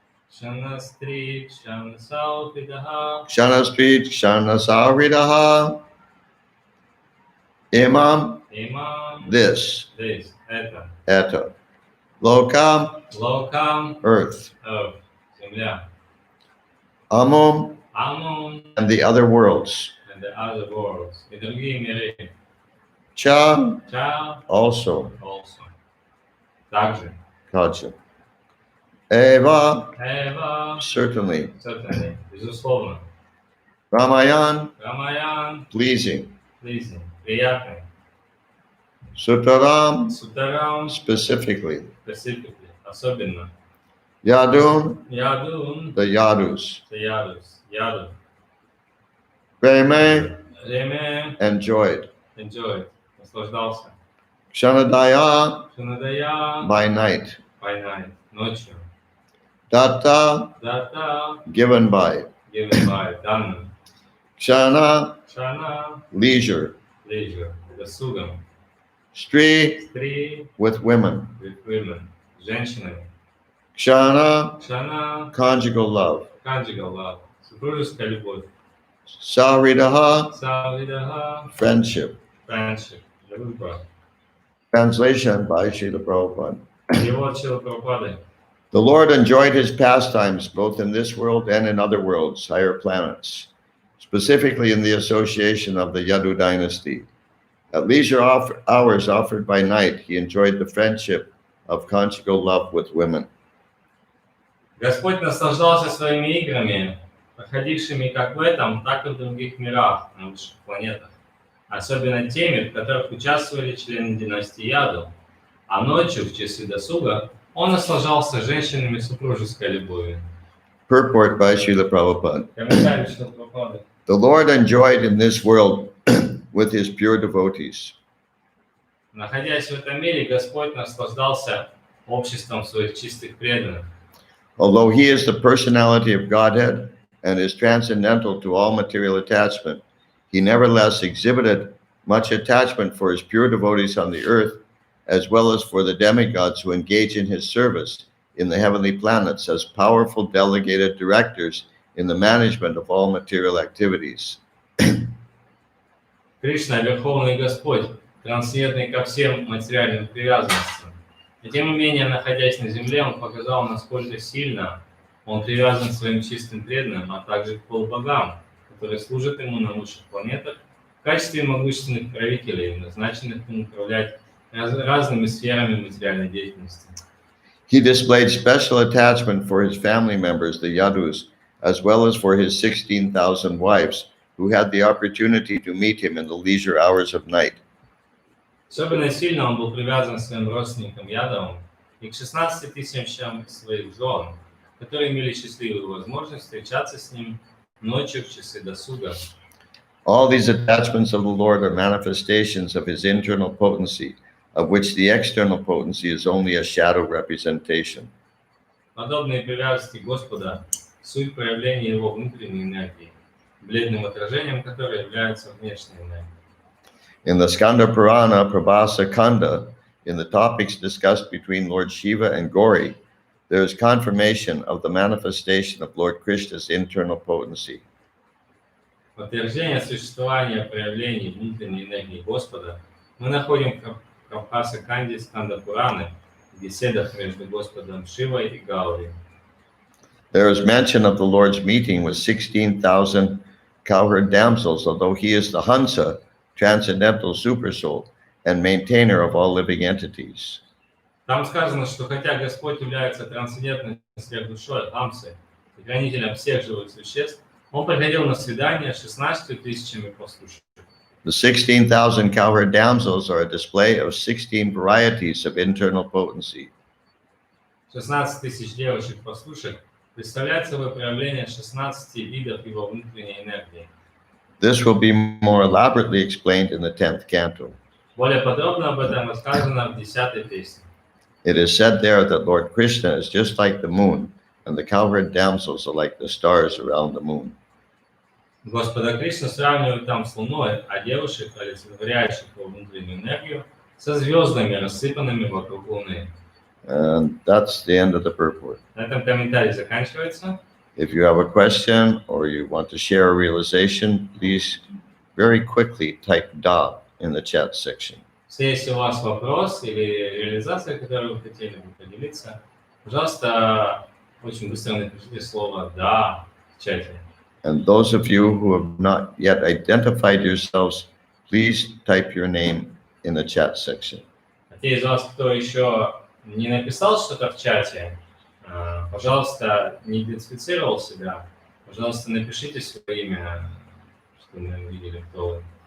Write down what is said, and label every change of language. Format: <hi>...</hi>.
<sa>Kshanastri Kshana Sauridaha Kshanastri Kshana Savridaha Imam Imam</sa> <en>this this</en> <ru>это</ru> <sa>Eta Lokam Lokam</sa> <en>earth Earth</en> <ru>Земля</ru> <sa>Amum Amun</sa> <en>and the other worlds and the other worlds</en> <ru>и другие миры</ru> <sa>Cha Cha</sa> <en>also also</en> <ru>также</ru> <sa>Kacha Eva Eva</sa> <en>certainly certainly</en> <ru>безусловно</ru> <sa>Ramayan Рамаян</sa> <en>pleasing pleasing</en> <ru>приятный</ru> <sa>Sutaram Сутарам</sa> <en>specifically specifically</en> <ru>особенно</ru> <sa>Yadun Ядун</sa> <en>the Yadus</en> <ru>Яду</ru> <sa>Reme Реме</sa> <en>enjoyed enjoyed</en> <ru>наслаждался</ru> <sa>Kshanadaya Шанадая</sa> <en>by night by night</en> <ru>ночью</ru> <sa>Datta Дата</sa> <en>given by given by</en> <ru>данным</ru> <sa>Kshana Шана</sa> <en>leisure leisure</en> <ru>досугом</ru> <sa>Stri Стри</sa> <en>with women with women</en> <ru>женщинами</ru> <sa>Kshana Шана</sa> <en>conjugal love conjugal love</en> <ru>супружеская любовь</ru> <sa>Savridaha Савидаха</sa> <en>friendship friendship</en> <ru>дружба</ru> <en>translation by Srila Prabhupada.</en> <ru>Перевод Шрилы Прабхупады.</ru> <en>The Lord enjoyed his pastimes both in this world and in other worlds, higher planets, specifically in the association of the Yadu dynasty. At leisure hours offered by night, he enjoyed the friendship of conjugal love with women.</en> <ru>Господь наслаждался своими играми, проходившими как в этом, так и в других мирах, на высших планетах. Особенно теми, в которых участвовали члены династии Яду. А ночью, в часы досуга, он наслаждался женщинами супружеской любовью.</ru> <en>Purport by Srila Prabhupada.</en> <ru>Комментарий Шрилы Прабхупады.</ru> <en>The Lord enjoyed in this world with his pure devotees.</en> <ru>Находясь в этом мире, Господь наслаждался обществом своих чистых преданных.</ru> <en>Although he is the personality of Godhead and is transcendental to all material attachment, he nevertheless exhibited much attachment for his pure devotees on the earth, as well as for the demigods who engage in his service in the heavenly planets as powerful delegated directors in the management of all material activities.</en> <ru>Кришна – Верховный Господь, трансцендентный ко всем материальным привязанностям. И тем не менее, находясь на земле, он показал, насколько сильно он привязан к своим чистым преданным, а также к полубогам, которые служат ему на высших планетах в качестве могущественных правителей, назначенных ему управлять разными сферами материальной деятельности.</ru> <en>He displayed special attachment for his family members, the Yadus, as well as for his 16,000 wives, who had the opportunity to meet him in the leisure hours of night.</en> <ru>Особенно сильно он был привязан к своим родственникам Ядовым и к 16 тысячам своих жен, которые имели счастливую возможность встречаться с ним ночью в часы досуга.</ru> <en>All these attachments of the Lord are manifestations of his internal potency, of which the external potency is only a shadow representation.</en> <ru>Подобные привязанности Господа – суть проявления его внутренней энергии, бледным отражением которой является внешняя энергия.</ru> <en>In the Skanda Purana Prabhasa Kanda, in the topics discussed between Lord Shiva and Gauri, there is confirmation of the manifestation of Lord Krishna's internal potency.</en> <ru>Подтверждение существования проявлений внутренней энергии Господа мы находим в Прабхаса Канде Сканда Пураны, в беседах между Господом Шивой и Гаурой.</ru> <en>There is mention of the Lord's meeting with 16,000 cowherd damsels, although he is the Hansa, transcendental supersoul, and maintainer of all living entities.</en> <ru>Там сказано, что хотя Господь является трансцендентной сверхдушой, Амсы, хранителем всех живых существ, он приходил на свидание с 16 тысячами послушников.</ru> <en>The 16,000 cowherd damsels are a display of 16 varieties of internal potency.</en> <ru>16 тысяч девочек-послушек представляет собой проявление 16 видов его внутренней энергии.</ru> <en>This will be more elaborately explained in the 10th canto.</en> <ru>Более подробно об этом рассказано в 10-й песне.</ru> <en>It is said there that Lord Krishna is just like the moon, and the cowherd damsels are like the stars around the moon.</en> <ru>Господа Кришна сравнивают там с Луной, а девушек, олицетворяющих его внутреннюю энергию, со звездами, рассыпанными вокруг Луны.</ru> <en>And that's the end of the purport.</en> <ru>На этом комментарий заканчивается.</ru> <en>If you have a question or you want to share a realization, please very quickly type "da" in the chat section.</en> <ru>Если у вас вопрос или реализация, которой вы хотели бы поделиться, пожалуйста, очень быстро напишите слово «да» в чате.</ru> <en>And those of you who have not yet identified yourselves, please type your name in the chat section.</en> <ru>А те из вас, кто еще не написал что-то в чате, пожалуйста, не идентифицировал себя, пожалуйста, напишите свое имя, чтобы мы увидели, кто вы.</ru>